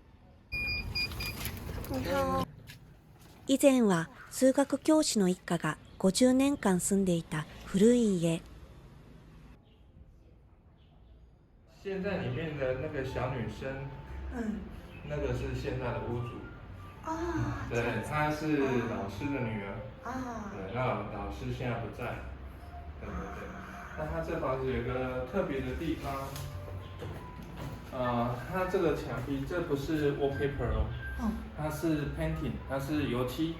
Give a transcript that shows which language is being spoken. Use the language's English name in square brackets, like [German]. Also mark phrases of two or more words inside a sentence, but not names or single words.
[Japanese] 以前は数学教師の一家が50年間住んでいた古い家。 [Chinese] 现在里面的那个小女生，那个是现在的屋主。对，她是老师的女儿。对，那老师现在不在。对。那她这房子有一个特别的地方，它这个墙壁这不是 wallpaper 哦，它是 painting， 它是油漆。